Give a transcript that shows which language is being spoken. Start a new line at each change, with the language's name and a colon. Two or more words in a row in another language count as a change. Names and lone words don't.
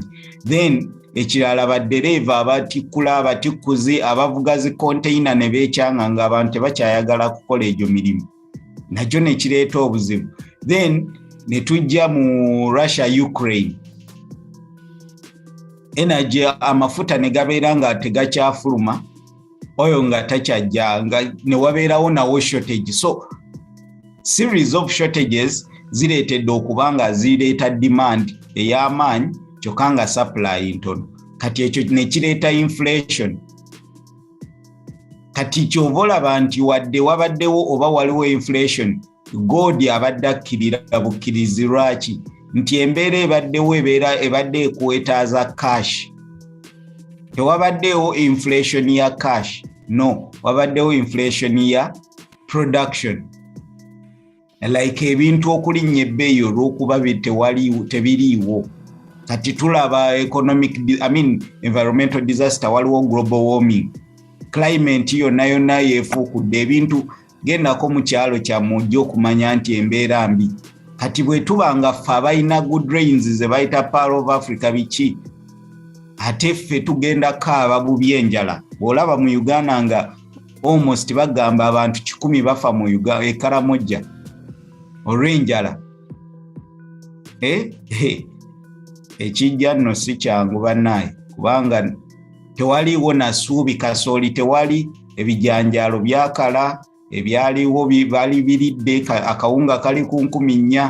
Ganda: Then ekirala baddereeva abatikkula, abatikkuzi, abavuga zi container ne beekyanga nga abantu tebakyayagala kukola egyo mirimu, nakyo ne kireeta obuzibu. Then ne tujja mu Russia Ukraine, energy amafuta ne gabeera nga tegakyafuluma, oyo nga takyajja, nga ne wabeerawo nawo shortage. So
English: series of shortages
Ganda: zireetedde okubanga zireeta demand ey'amaanyi kyokka nga supply ntono. Kati ekyo ne kireeta inflation. Kati kyova olaba nti wadde wabaddewo oba waliwo inflation, gold abadde akkirira bukkirizi. Lwaki? Nti embeera ebaddewo ebadde ekuwetaaza cash. Tewabaddewo inflation ya cash, no, wabaddewo inflation ya production. Like ebintu okulinnya ebbeeyi olw'okuba tebiriiwo. Kati tulaba
English: environmental disaster,
Ganda: waliwo
English: global warming,
Ganda: climate yonna yeefuukudde, ebintu gendako mu kyalo kyammwe ojja okumanya nti embeera mbi. Kati bwe tuba nga ffe abalina
English: good rains
Ganda: ze bayita Pearl of Africa biki, ate ffe tugenda kaaba bubi enjala. Bw'olaba mu Uganda nga almost bagamba abantu 100 bafa mu Karamoja olw'enjala. Ekijja nno si kyangu bannaye, kubanga tewaliwo nasuubi kasooli, tewali ebijanjaalo byakala, ebyaliwo bali biridde, akawunga kali ku 4,000.